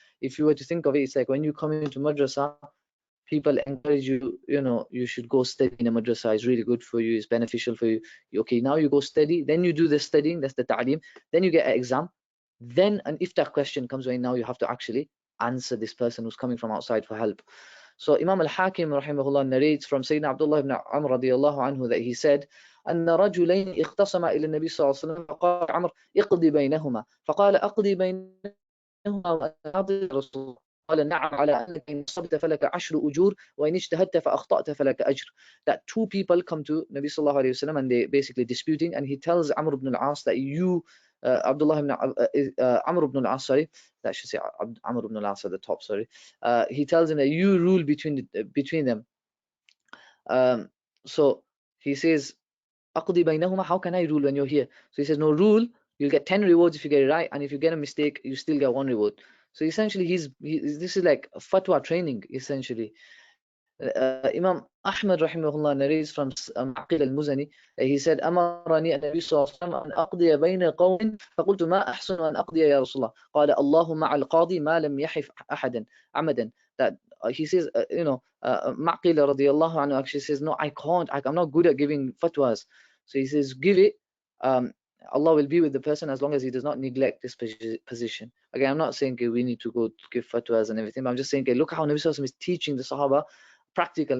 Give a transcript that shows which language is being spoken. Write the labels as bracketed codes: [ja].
[en] If you were to think of it, it's like when you come into madrasa, people encourage you, you should go study in a madrasa. It's really good for you, it's beneficial for you. Okay, now you go study, then you do the studying, that's the ta'lim, then you get an exam, then an iftah question comes when now you have to actually answer this person who's coming from outside for help. So Imam al-Hakim rahimahullah narrates from Sayyidina Abdullah ibn Amr radiyallahu anhu that he said, [ar] أن رجلين اختصما إلى النبي صلى الله عليه وسلم فقال عمرو اقضي بينهما فقال أقضي بينهما وأنا رسول الله قال نعم على أنك إن صبت فلك 10 أجور وإن اجتهدت فأخطأت فلك أجر. [en] That two people come to Nabi sallallahu alayhi wasallam and they basically disputing, and he tells Amr ibn al-As that you Abdullah ibn Amr ibn al-As, sorry, that should say Amr ibn al-As at the top, sorry. He tells him that you rule between them. So he says, [ar] أقضي بينهما, [en] how can I rule when you're here? So he says, no, rule, you'll get 10 rewards if you get it right, and if you get a mistake, you still get 1 reward. So essentially, this is like fatwa training, essentially. Imam Ahmad rahimahullah narrates from Aqil al-Muzani, he said, [ar] أمرني النبي صلى الله عليه وسلم أن أقضي بين قوم فقلت ما أحسن أن أقضي يا رسول الله قال الله مع القاضي ما لم يحف أحدا عمدا. [en] That he says, Maqil radiyallahu anhu actually says, no, I'm not good at giving fatwas. So he says, give it, Allah will be with the person as long as he does not neglect this position. Again, I'm not saying okay, we need to go give fatwas and everything, but I'm just saying, okay, look how Nabi Sallallahu Alaihi Wasallam is teaching the Sahaba practical.